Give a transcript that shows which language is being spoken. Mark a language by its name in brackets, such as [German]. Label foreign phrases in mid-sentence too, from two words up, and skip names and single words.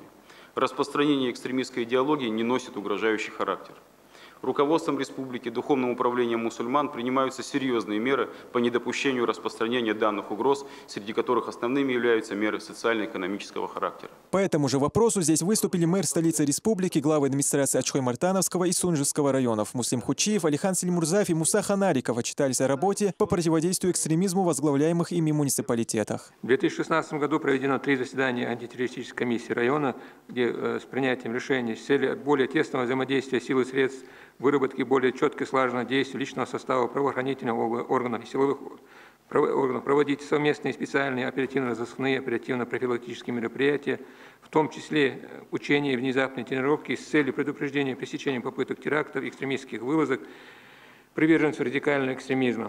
[Russian] Распространение экстремистской идеологии не носит угрожающий характер. Руководством республики, Духовным управлением мусульман принимаются серьезные меры по недопущению распространения данных угроз, среди которых основными являются меры социально-экономического характера. По этому же вопросу здесь выступили мэр столицы республики, главы администрации Ачхой-Мартановского и Сунжского районов Муслим Хучиев, Алихан Сельмурзаев и Муса Ханариков отчитались о работе по противодействию экстремизму в возглавляемых ими муниципалитетах. В 2016 году проведено 3 заседания антитеррористической комиссии района, где с принятием решений с целью более тесного взаимодействия сил и средств, выработки более четко слаженного действия личного состава правоохранительных органов и силовых органов, проводить совместные специальные оперативно-розыскные, оперативно-профилактические мероприятия, в том числе учения и внезапной тренировки с целью предупреждения и пресечения попыток терактов, экстремистских вылазок, приверженцев радикального экстремизма.